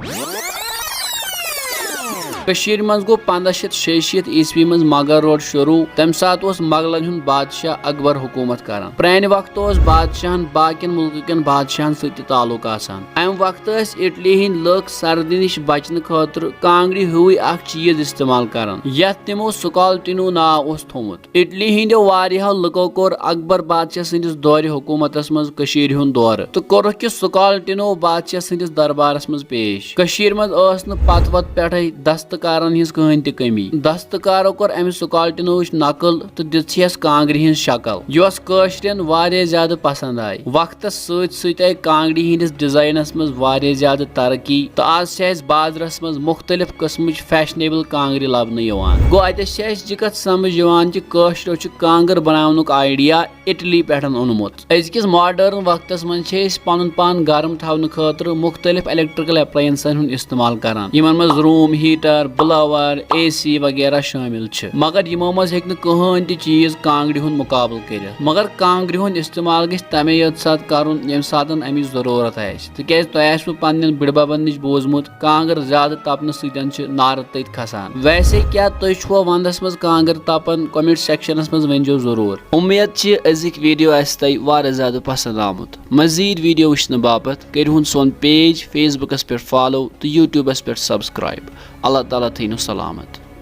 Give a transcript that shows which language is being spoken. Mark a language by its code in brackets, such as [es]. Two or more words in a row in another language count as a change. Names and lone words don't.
[ks] मज गो 1566 ईस्वी मज मगर रोड शुरू तम सात मगलन हुंद बादशाह अकबर हुकूमत कर प्रान वक्त बादशाहन बाकिन मुल्कन बादशाहन सत ताल्लुक अम वक्त इटली हिंद लुक सर्दी निश बचन खतर कांगड़ी हुई चीज इस्तेमाल कर तिमो स्काल्टिनो नाव थोमुत इटली हिंदो वारियाहो लुको कोर अकबर बादशाह सदिस दौर हुकूमतस मज कशीर हुंद दौर तो कोरक कि स्काल्टिनो बादशाह सदिस दरबारस मज पेश कशीर मज पत वत पे दस्तकारण हिंस कहन त कमी दस्तकारो कोर अमि स्काल्टिनो नकल तो दिस कांगड़ हिंस शक्ल यह कशरन वारिया ज्यादा पसंद आय वक्त सत आय कांगड़ हिंदिस डिजाइनस मज वारिया ज्यादा तरक्की तो आज बाजरस मज मुख्तलिफ किस्म फैशनेबल कांगड़ लबन गो अत कत समझ कि कशरो कांगर बनावनुक आइडिया इटली पे ओनमुत अजकिस मॉडर्न वक्त मज पन पान गर्म थवन खतर मुख्तलिफ इलेक्ट्रिकल एप्लायंसन हुंद इस्तेमाल करान यमन मज [en] room heater [ks] ब्लावर AC वगैरह शामिल मगर यमो मज हेक कहन ती चीज कांगड़ हुंद मुकाबल कर मगर कांगड़ हुंद इस्तेमाल गि तमे यत सात कर यम सात अमिच जरूरत तिक तुह पन्न बिड़बबन निश बोजमुत कांगर ज्यादा तपन सतन नार तथ खसान वैसे क्या तुह वंदस मज कांगर तपन कमेंट सेक्शनस मज वनजो जरूर उम्मीद अजिक वीडियो तह वारिया ज्यादा पसंद आमुत मजीद वीडियो वुचन बापत करिहुन सोन पेज फेसबुकस पे फॉलो तो यूट्यूबस पे सब्सक्राइब अल्लाह ताला थीनु सलामत।